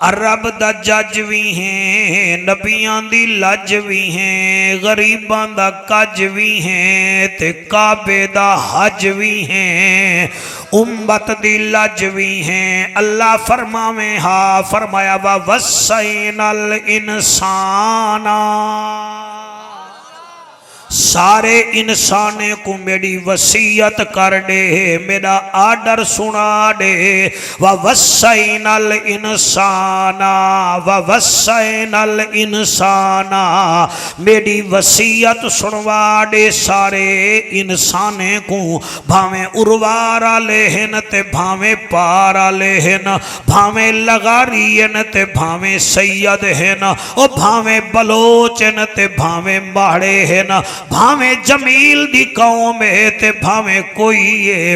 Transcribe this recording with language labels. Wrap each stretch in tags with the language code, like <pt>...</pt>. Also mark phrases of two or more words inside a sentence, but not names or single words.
<skr>رب دا جج بھی ہے، نبیاں دی لج بھی ہے، غریباں دا کج بھی ہے، تے کعبے دا حج بھی ہے، امت دی لج بھی ہے. اللہ فرماوے ہا، فرمایا</skr> <ar>ووصينا الإنسان,</ar> <skr>سارے انسانے کو میری وصیت کر دے، میرا آرڈر سنا دے.</skr> <ar>ووصينا الإنسان، ووصينا الإنسان,</ar> <skr>میری وصیت سنوا دے سارے انسانے کو، بھاویں اروارا لیہن تے بھاویں پارا لیہن، بھاویں لگاریاں تے بھاویں سید ہن، او بھاویں بلوچ ہن تے بھاویں ماڑے ہن، بھاویں جمیل دی قوم ہے تے بھاویں کوئی ہے.</skr>